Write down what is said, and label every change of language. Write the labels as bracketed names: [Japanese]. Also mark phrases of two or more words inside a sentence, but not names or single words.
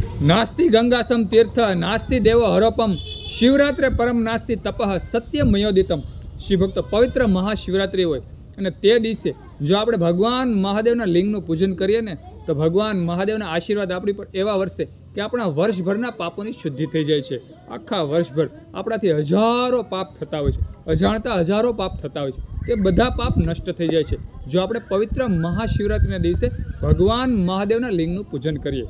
[Sanskrit] नास्ति गंगासम तीर्थ नास्ति देव हरोपम शिवरात्रे परम नास्ति तपः सत्यमयोदितम। [Gujarati] શ્રી ભક્ત પવિત્ર મહાશિવરાત્રિ હોય અને તે દિવસે જો આપણે ભગવાન મહાદેવના લિંગનું પૂજન કરીએ ને તો ભગવાન મહાદેવના આશીર્વાદ આપણી પર એવા વરસે કે આપણા વર્ષભરના પાપોની શુદ્ધિ થઈ જાય છે। આખા વર્ષભર આપણાથી હજારો પાપ થતા હોય છે, અજાણતા હજારો પાપ થતા હોય છે, તે બધા પાપ નષ્ટ થઈ જાય છે જો આપણે પવિત્ર મહાશિવરાત્રિના દિવસે ભગવાન મહાદેવના લિંગનું પૂજન કરીએ।